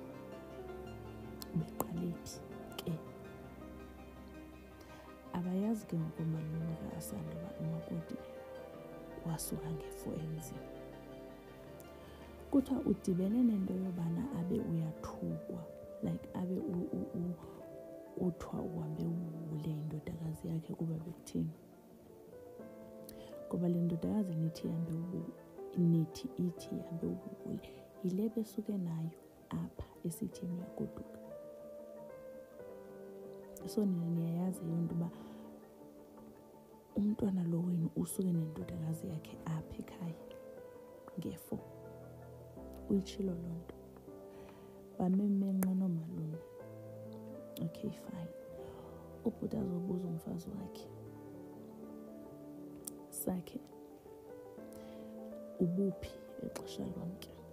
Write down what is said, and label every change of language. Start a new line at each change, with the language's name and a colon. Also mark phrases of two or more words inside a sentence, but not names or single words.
Xhosa: Beqalephi ke? Abayazi ke ngoku oomalume ka-Asanda uba umakoti wasuka nge-4 emzini. Kuthiwa udibene nento yobana abe uyathukwa like abe kuthiwa uhambe uwule indodakazi yakhe kuba bekuthini. Ngoba le ndodakazi ithi ihambe uwule yile besuke nayo apha esithini uyagoduka. So nina niyayazi yonto uba umntwana lo wenu usuke nendodakazi yakhe apha ekhaya nge-4. Uyitshilo loo nto bamemenqa noomalume.
English: Okay fine,
Xhosa: ubhuti azobuza umfazi wakhe sakhe ubuphi exesha lonke.